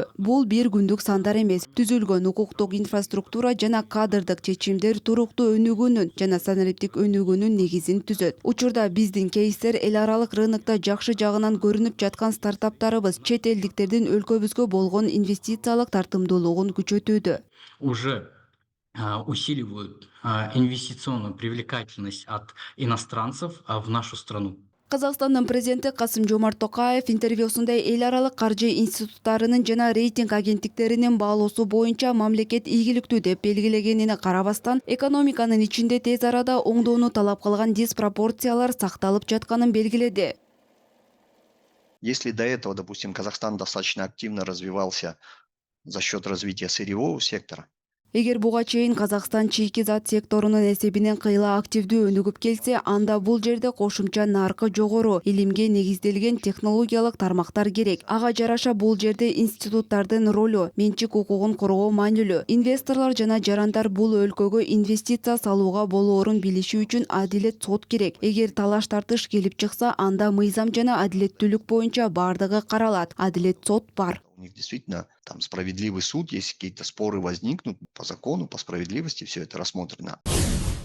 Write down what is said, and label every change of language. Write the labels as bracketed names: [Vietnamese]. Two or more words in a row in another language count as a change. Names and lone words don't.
[Kyrgyz] Бул бир күндүк сандар эмес, түзүлгөн укуктук инфраструктура жана кадрдык чечимдер туруктуу өнүгүүнүн жана санариптик өнүгүүнүн негизин түзөт. Учурда биздин кейстер эл аралык рынокто жакшы жагынан көрүнүп жаткан стартаптарыбыз чет элдиктердин өлкөбүзгө болгон инвестициялык тартымдуулугун күчөтүүдө. [Russian] уже усиливают инвестиционную привлекательность от иностранцев в нашу страну. [Kyrgyz] Казакстандын президенти Касым-Жомарт Токаев интервьюсунда эл аралык каржы институттарынын жана рейтинг агенттиктеринин баалоосу боюнча мамлекет ийгиликтүү деп белгилегенине карабастан, экономиканын ичинде тез арада оңдоону талап кылган диспропорциялар сакталып жатканын белгиледи. [Russian] Если до этого, допустим, Казахстан достаточно активно развивался за счет развития сырьевого сектора, [Kyrgyz] Эгер буга чейин Казакстан чийки зат секторунун эсебинен кыйла активдүү өнүгүп келсе, анда бул жерде кошумча наркы жогору, илимге негизделген технологиялык тармактар керек. Ага жараша бул жерде институттардын ролу, менчик укугун коргоо маанилүү. Инвесторлор жана жарандар бул өлкөгө инвестиция салууга болоорун билиши үчүн адилет сот керек. Эгер талаш тартыш келип чыкса, анда мыйзам жана адилеттүүлүк боюнча бардыгы каралат. Адилет сот бар. [Russian] у них действительно там справедливый суд, если какие-то споры возникнут по закону, по справедливости, все это рассмотрено.